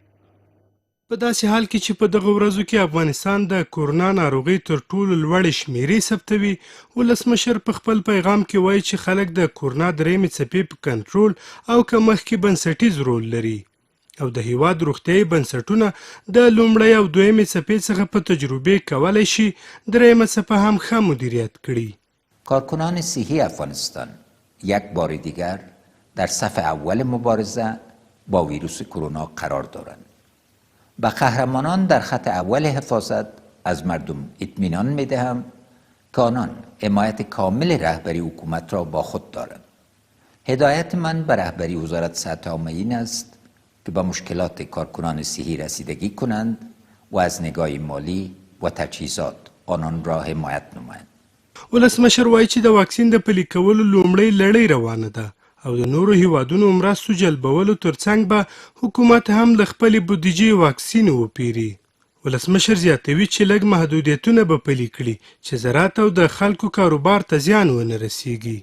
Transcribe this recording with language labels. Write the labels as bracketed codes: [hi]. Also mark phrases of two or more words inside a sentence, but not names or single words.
[ps] په داسې حال کې چې په دغه ورځو کې افغانستان د کورونا ناروغۍ تر ټولو لوړې شمیرې ثبتوي، ولسمشر په خپل پیغام کې وایي چې خلک د کورونا درېیمې څپې په کنټرول او کمښت کې بنسټیز رول لري او د هیواد روغتیایي بنسټونه د لومړۍ او دویمې څپې څخه په تجربه کولی شي درېیمه څپه هم ښه مدیریت کړي. [fa] کارکنان صحی افغانستان یک بار دیگر در صف اول مبارزه با ویروس کرونا قرار دارند. به قهرمانان در خط اول حفاظت از مردم اطمینان می‌دهم که آنان حمایت کامل رهبری حکومت را با خود دارند. هدایت من به رهبری وزارت صحت عامه این است که به مشکلات کارکنان صحی رسیدگی کنند و از نگاه مالی و تجهیزات آنان را حمایت نمایند. [ps] ولسمشر وایي چې د واکسین د پلي کولو لومړۍ لړۍ روانه ده او د نورو هیوادونو مرستو جلبولو ترڅنګ به حکومت هم له خپلې بودیجې واکسین وپیري. ولسمشر زیاتوي چې لږ محدودیتونه به پلي کړي چې زراعت او د خلکو کاروبار ته زیان ونه رسیږي.